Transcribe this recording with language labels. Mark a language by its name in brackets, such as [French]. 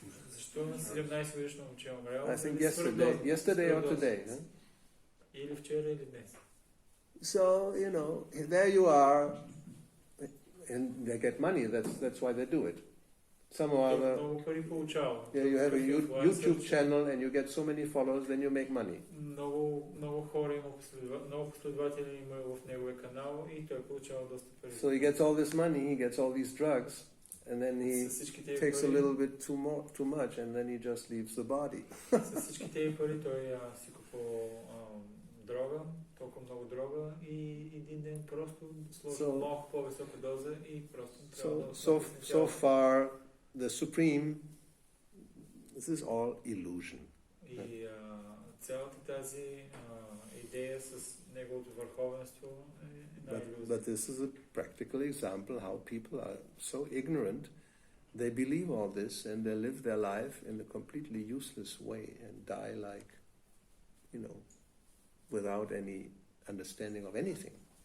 [Bulgarian] Защо на 17 годишно момче умрял? [English] I think yesterday or today. Huh? [Bulgarian] Или вчера, или днес. [English] So, there you are, and they get money, that's why they do it. Some or other, you have a YouTube channel and you get so many followers, then you make money. [Bulgarian] Много хора има много последователи има в неговия канал и той получава доста пари. [English] So he gets all this money, he gets all these drugs, and then he takes a little bit too much, and then he just leaves the body. [Bulgarian] С всички тези пари той си купува дрога, толкова много дрога и един ден просто сложи малко по-висока доза и просто трябва [English] so far the supreme, this is all illusion. [Bulgarian] И цялата тази идея с неговото върховенство е една илюзия. [English] But this is a practical example how people are so ignorant they believe all this and they live their life in a completely useless way and die like, without any understanding of anything.